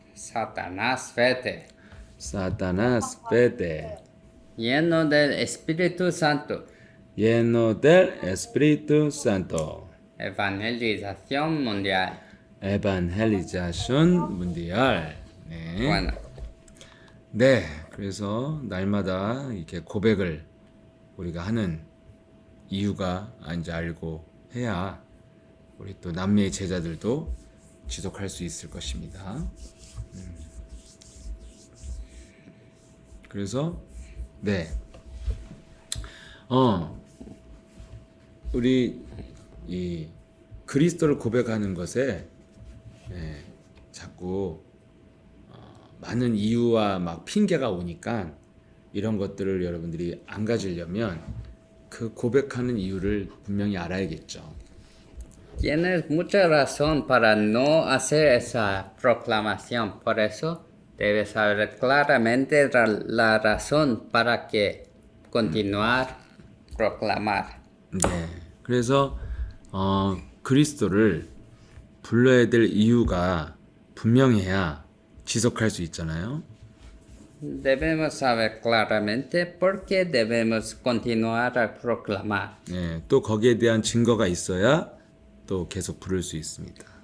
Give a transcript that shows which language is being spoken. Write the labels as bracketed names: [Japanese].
[Spanish] Satanás, vete. Satanás, vete. Lleno del Espíritu Santo. Lleno del Espíritu Santo. Evangelización mundial. Evangelización mundial. [Korean] 네. [Spanish] Bueno, [Korean] 네. 그래서 날마다 이렇게 고백을 우리가 하는 이유가 이제 알고 해야 우리 또 남미의 제자들도 지속할 수 있을 것입니다. 그래서 네. 우리 이 그리스도를 고백하는 것에 자꾸 많은 이유와 막 핑계가 오니까 이런 것들을 여러분들이 안 가지려면 그 고백하는 이유를 분명히 알아야겠죠. [Spanish] tienes mucha razón para no hacer esa proclamación. Por eso debes saber claramente la razón para que continuar proclamar. [Korean] 네. 그래서 그리스도를 불러야 될 이유가 분명해야 지속할 수 있잖아요. [Spanish] Debemos saber claramente por qué debemos continuar a proclamar. [Korean] 네. 또 거기에 대한 증거가 있어야 또 계속 부를 수 있습니다.